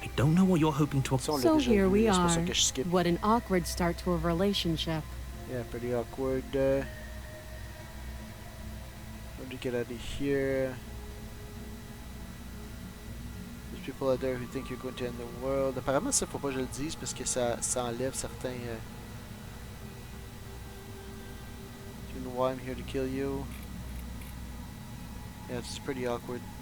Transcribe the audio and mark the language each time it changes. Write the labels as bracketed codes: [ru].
[en] I don't know what you're hoping to... So here we are. What an awkward start to a relationship. Yeah, pretty awkward. How to get out of here? There's people out there who think you're going to end the world. [fr] Apparemment, ça faut pas que je le dise parce que ça enlève certains... [en] Do you know why I'm here to kill you? Yeah, it's pretty awkward.